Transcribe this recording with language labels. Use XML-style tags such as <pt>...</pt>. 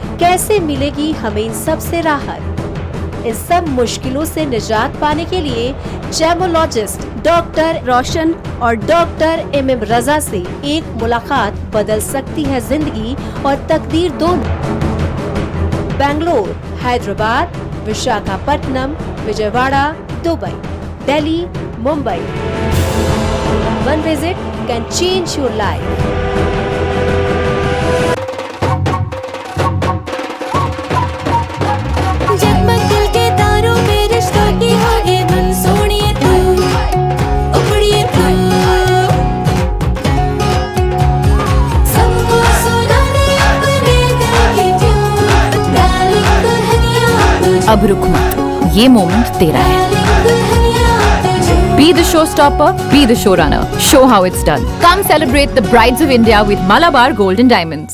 <hi>कैसे मिलेगी हमें इन सब से राहत? इन सब मुश्किलों से निजात पाने के लिए जेमोलॉजिस्ट डॉक्टर रोशन और डॉक्टर MM रजा से एक मुलाकात बदल सकती है जिंदगी और तकदीर दोनों। Bangalore, Hyderabad, Visakhapatnam, Vijayawada, Dubai, Delhi, Mumbai.</hi> <en>One visit can change your life.</en> <hi>जगमग दिल के तारों में रिश्तों की होगी धुन, सोनिए तू, उपड़िए तू, सबको सुनाने अपने दिल की ट्यून, डार्लिंग दुल्हनिया तुझे, अब रुक मत, ये मोमेंट तेरा है। डार्लिंग दुल्हनिया तुझे।</hi> <en>Be the showstopper, be the showrunner. Show how it's done. Come celebrate the brides of India with Malabar Gold and Diamonds.</en>